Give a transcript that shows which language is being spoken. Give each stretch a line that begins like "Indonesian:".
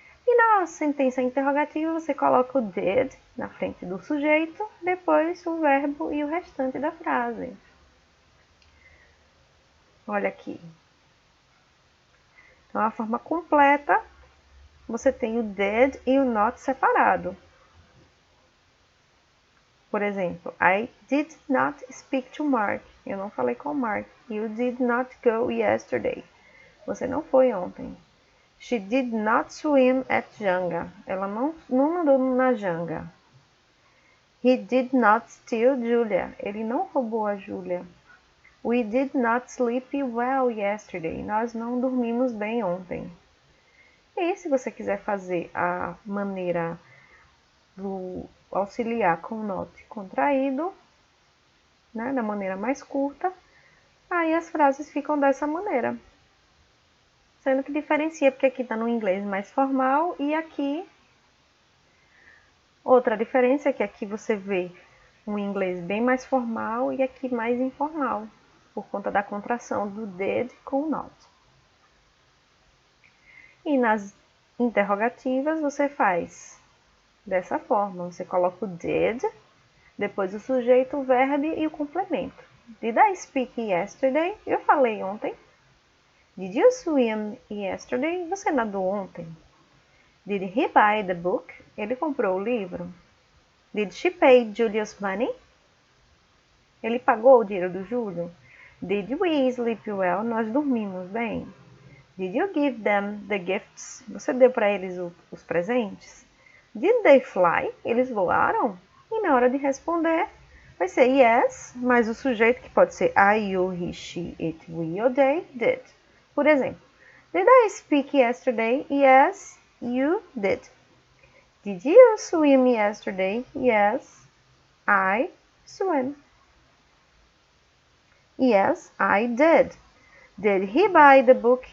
Portuguese: E na sentença interrogativa, você coloca o did na frente do sujeito, depois o verbo e o restante da frase. Olha aqui. Então, a forma completa, você tem o did e o not separado. Por exemplo,
English: I did not speak to Mark.
Portuguese: Eu não falei com o Mark.
English: You did not go yesterday.
Portuguese: Você não foi ontem.
English: She did not swim at Janga.
Portuguese: Ela não nadou na Janga.
English: He did not steal Julia.
Portuguese: Ele não roubou a Julia.
English: We did not sleep well yesterday.
Portuguese: Nós não dormimos bem ontem. E se você quiser fazer a maneira do auxiliar com o not contraído, né, da maneira mais curta, aí as frases ficam dessa maneira. Sendo que diferencia, porque aqui está no inglês mais formal e aqui... Outra diferença é que aqui você vê um inglês bem mais formal e aqui mais informal, por conta da contração do did com o not. E nas interrogativas você faz dessa forma, você coloca o did, depois o sujeito, o verbo e o complemento.
English: Did I speak yesterday?
Portuguese: Eu falei ontem.
English: Did you swim yesterday?
Portuguese: Você nadou ontem.
English: Did he buy the book?
Portuguese: Ele comprou o livro.
English: Did she pay Julia's money?
Portuguese: Ele pagou o dinheiro do Júlio.
English: Did we sleep well?
Portuguese: Nós dormimos bem.
English: Did you give them the gifts?
Portuguese: Você deu para eles os presentes?
English: Did they fly?
Portuguese: Eles voaram? E na hora de responder, vai ser yes, mas o sujeito que pode ser I, you, he, she, it, we ou they, did. Por exemplo,
English: did I speak yesterday? Yes, you did. Did you swim yesterday? Yes, I swam. Yes, I did. Did he buy the book?